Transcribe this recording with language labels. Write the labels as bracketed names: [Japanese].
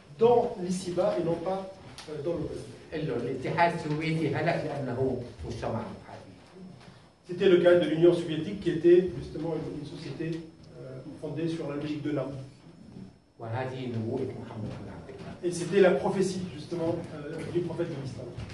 [French] dans l'ici-bas et non pas dans le reste. [Arabic] قال له الاتحاد السوفيتي هلك لانه مجتمع محلي. [French] C'était le cas de l'Union soviétique qui était justement une société fondée sur la logique de l'âme. [Arabic] وهذه نبوءة محمد بن عبد الله. [French] Et c'était la prophétie justement du prophète de l'Islam.